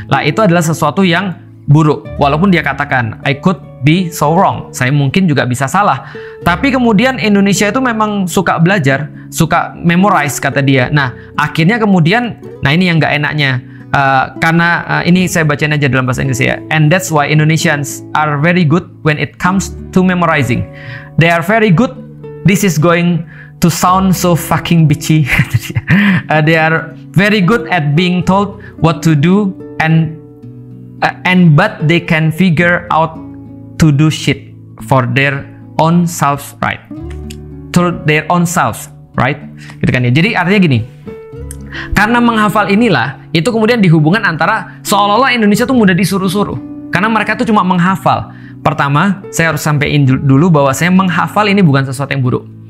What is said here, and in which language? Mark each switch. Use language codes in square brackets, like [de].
[id] Lah itu adalah sesuatu yang buruk, walaupun dia katakan [en] I could be so wrong, [id] saya mungkin juga bisa salah. Tapi kemudian Indonesia itu memang suka belajar, suka memorize kata dia. Nah akhirnya kemudian, nah ini yang nggak enaknya, karena ini saya bacain aja dalam bahasa Inggris ya. [en] And that's why Indonesians are very good when it comes to memorizing. They are very good. This is going to sound so fucking bitchy. They are very good at being told what to do, but they can figure out to do shit for their own selves, right? To their own selves, right? [id] Gitu kan ya. Jadi artinya gini, karena menghafal inilah, itu kemudian dihubungkan antara seolah-olah Indonesia tuh mudah disuruh-suruh. Karena mereka tuh cuma menghafal. Pertama, saya harus sampaikan dulu bahwa saya menghafal ini bukan sesuatu yang buruk.